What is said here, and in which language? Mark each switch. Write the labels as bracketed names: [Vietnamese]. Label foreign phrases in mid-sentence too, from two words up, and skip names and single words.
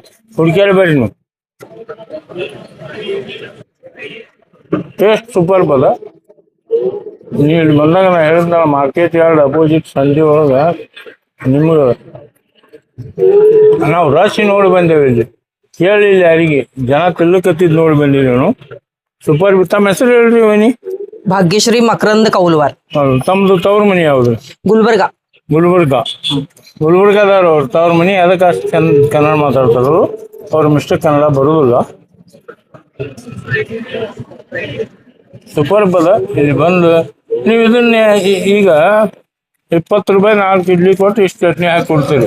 [Kannada] ಹುಡುಕ್ಯಾಡಬೇಡಿ ನೀವು. ಟೇಸ್ಟ್ ಸೂಪರ್ ಬದ. ನೀವು ಇಲ್ಲಿ ಬಂದಾಗ ನಾ ಹೇಳಿದ್ನ [English] market yard opposite [Kannada] ಸಂಜೆ ಒಳಗೆ ನಿಮ್ಗೆ ನಾವು ರಶ್ ನೋಡಿ ಬಂದೇವೆ. ಇಲ್ಲಿ ಕೇಳಿಲ್ಲ ಯಾರಿಗೆ, ಜನ ತಿಲ್ಲಕತ್ತಿದ್ ನೋಡಿ ಬಂದೀವಿ ನಾವು. ಸೂಪರ್. ತಮ್ಮ ಹೆಸರು ಹೇಳ್ರಿ ವನಿ? भाग्यश्री मकरंद कौलवार. ಹೌದು. ತಮ್ಮದು ತವ್ರ ಮನಿ ಯಾವುದು? गुलबर्गा. ಗುಲ್ಬರ್ಗಾದವ್ರು ಅವ್ರ ತವ್ರ ಮನಿ. ಅದಕ್ಕೆ ಅಷ್ಟು ಚಂದ ಕನ್ನಡ ಮಾತಾಡ್ತಾರು. ಅವ್ರ ಮಿಸ್ಟೇಕ್ ಕನ್ನಡ ಬರೋದಿಲ್ಲ. ಸೂಪರ್ ಬದ. ಇಲ್ಲಿ ಬಂದು ನೀವು ಇದನ್ನ ಈಗ 20 ರೂಪಾಯಿ 4 ಇಡ್ಲಿ ಕೊಟ್ಟು ಇಷ್ಟು ಚಟ್ನಿ ಹಾಕಿ ಕೊಡ್ತೀರಿ.